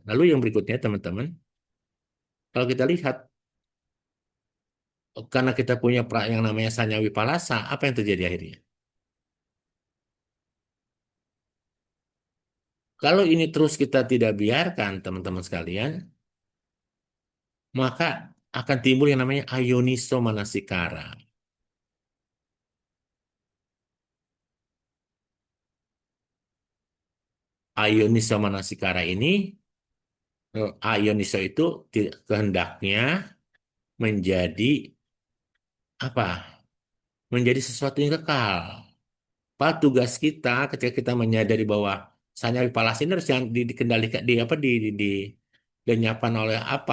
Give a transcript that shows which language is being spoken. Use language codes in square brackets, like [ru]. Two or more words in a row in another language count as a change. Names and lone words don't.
[id] Lalu yang berikutnya teman-teman, kalau kita lihat karena kita punya yang namanya [pi] sanyawi palasa, [id] apa yang terjadi akhirnya? Kalau ini terus kita tidak biarkan, teman-teman sekalian, maka akan timbul yang namanya [pi] ayoniso manasikara. Ayoniso manasikara [id] ini, ayoniso itu kehendaknya menjadi apa? Menjadi sesuatu yang kekal. Pak, tugas kita ketika kita menyadari bahwa [pi] sanyawi palas [id] ini harus yang dikendalikan di apa dilenyapkan oleh apa?